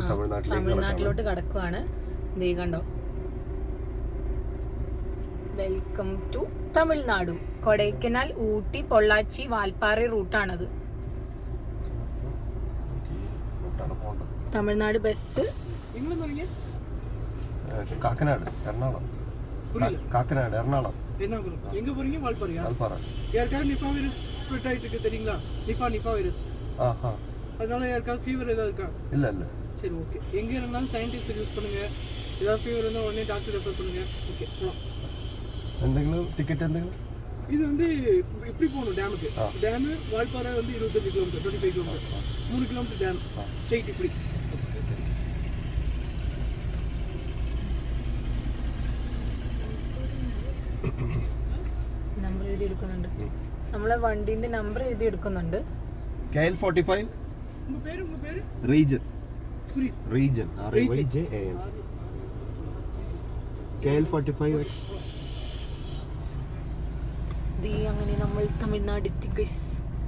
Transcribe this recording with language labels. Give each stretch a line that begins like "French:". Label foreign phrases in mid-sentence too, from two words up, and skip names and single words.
Malayalam: തമിഴ്നാട്ടിലോട്ട് കടക്കുവാണ്. ദേ കണ്ടോ,
English: welcome to
Malayalam: തമിഴ്നാടു. കൊടൈക്കനാൽ, ഊട്ടി, പൊള്ളാച്ചി, വാൽപ്പാറ റൂട്ടാണത്. തമിഴ്നാട് ബസ്. കാക്കനാട്, എറണാകുളം. കാക്കനാട്, എറണാകുളം.
Tamil: எங்க போறீங்க? வால்பாறையா? வால்பாறை. யாருக்காவது நிஃபா
English: virus spread
Tamil: ஆயிட்டு இருக்கு தெரியுங்களா? நிஃபா வைரஸ். அதனால யாருக்காவது ஃபீவர் ஏதாவது இருக்கா? இல்ல இல்ல. சரி, ஓகே. எங்க இருந்தாலும்
English: scientist use
Tamil: பண்ணுங்க. ஏதாவது ஃபீவர் இருந்தா உடனே
English: doctor refer
Tamil: பண்ணுங்க. ஓகே, போலாம்.
Malayalam: എന്തെങ്കിലും ടിക്കറ്റ് എന്തെങ്കിലും?
Tamil: இது வந்து இப்படி போகணும் டேமுக்கு. டேம் வால்பாறை வந்து 25 கிலோமீட்டர், 25 கிலோமீட்டர், 3 கிலோமீட்டர்
English: dam straight
Tamil: இப்படி.
Malayalam: നമ്പർ എഴുതി എടുക്കുന്നുണ്ട്. നമ്മളെ വണ്ടിന്റെ നമ്പർ എഴുതി എടുക്കുന്നുണ്ട്. KL45.
Tamil: உங்க பேரு?
Malayalam: റീജൻ.
Tamil: ரீஜன். RYJAN. KL45X.
Malayalam: അങ്ങനെ നമ്മൾ തമിഴ്നാട് എത്തി ഗൈസ്.